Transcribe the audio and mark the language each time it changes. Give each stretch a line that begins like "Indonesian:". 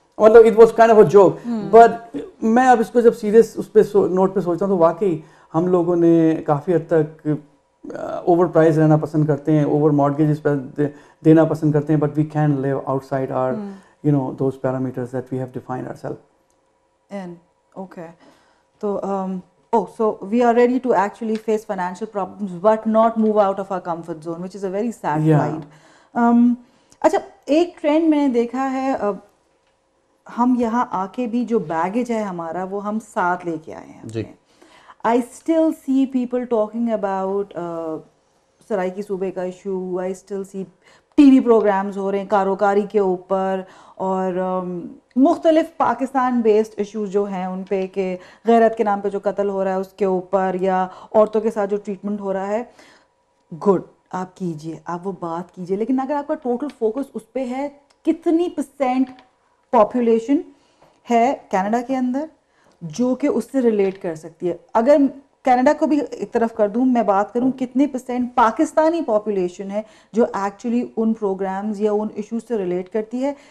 Urdu: مطلب
English: It was kind of a joke.
Urdu: But میں اب اس کو جب سیریس اس پہ نوٹ پہ سوچتا ہوں تو واقعی ہم لوگوں نے کافی حد تک اوور پرائز رہنا پسند کرتے ہیں, اوور مارگیجز پہ دینا پسند کرتے ہیں.
English: But we can leave outside are those parameters that we have defined ourselves. And okay, so we are ready to actually face financial problems but not move out of our comfort zone, which is a very sad plight.
Urdu: اچھا, ایک trend میں نے دیکھا ہے, ہم یہاں آ کے بھی جو بیگیج ہے ہمارا وہ ہم ساتھ لے کے آئے ہیں.
English: I still see people talking about Saraiki صوبے کا issue. I still see
Urdu: T V programmes ہو رہے ہیں کاروکاری کے اوپر, اور مختلف پاکستان بیسڈ ایشوز جو ہیں ان پہ, کہ غیرت کے نام پہ جو قتل ہو رہا ہے اس کے اوپر, یا عورتوں کے ساتھ جو ٹریٹمنٹ ہو رہا ہے. گڈ, آپ کیجئے, آپ وہ بات کیجئے, لیکن اگر آپ کا ٹوٹل فوکس اس پہ ہے, کتنی % پاپولیشن ہے کینیڈا کے اندر جو کہ اس سے ریلیٹ کر سکتی ہے؟ اگر کینیڈا کو بھی ایک طرف کر دوں, میں بات کروں کتنے % پاکستانی پاپولیشن ہے جو ایکچولی ان پروگرامز یا ان ایشوز سے ریلیٹ کرتی ہے.